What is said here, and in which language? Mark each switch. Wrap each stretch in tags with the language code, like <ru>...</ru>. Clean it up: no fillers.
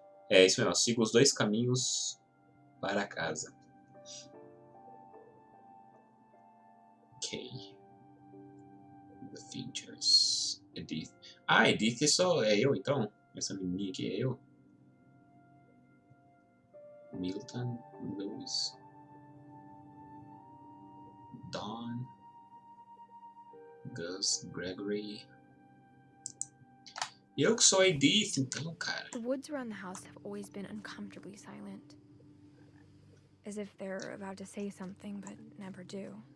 <pt>É isso mesmo, siga os 2 caminhos para casa.</pt> <en>Ok. The Features. Edith.</en> <pt>Ah, Edith é eu então? Essa menininha aqui é eu? Milton, Lewis, Dawn, Gus, Gregory. E eu que sou a Edith, então, cara.</pt> <en>The woods around the house have always been uncomfortably silent. As if they're about to say something, but never do.</en>